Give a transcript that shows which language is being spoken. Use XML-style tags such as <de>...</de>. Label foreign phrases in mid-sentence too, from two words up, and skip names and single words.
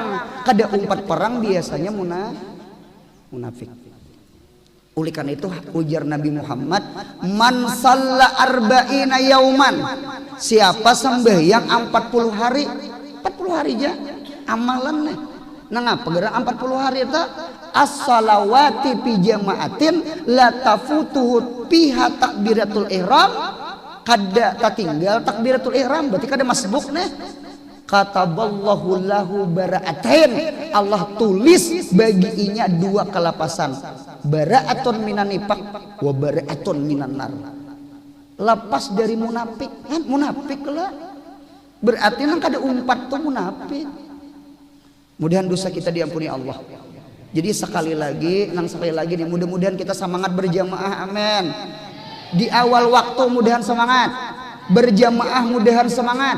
<bjn>Kada umpat perang biasanya munafik.</bjn> <id>Oleh karena itu ujar Nabi Muhammad,</id> <ar>من صلى أربعين يوما.</ar> <id>Siapa sembahyang 40 hari? 40 hari aja amalan nih. Nah ngapa gerak 40 hari itu?</id> <ar>الصلوات في جماعة لا تفوته فيها تكبيرة الإحرام.</ar> <bjn>Kada tatinggal</bjn> <ar>تكبيرة الإحرام</ar> <bjn>berarti kada masbuk nih.</bjn> <ar>كتب الله له براءتين.</ar> <id>Allah tulis bagiinya 2 kelapasan.</id> <ar>براءة من النفاق وبراءة من النار.</ar> <id>Lepas dari munafik kan munafik lah.</id> <bjn>Berarti nang kada umpat tuh munafik. Mudah-mudahan dosa kita diampuni Allah.</bjn> <id>Jadi sekali lagi nih mudah-mudahan kita semangat berjamaah amin. Di awal waktu mudahan semangat. Berjamaah mudahan semangat.</id>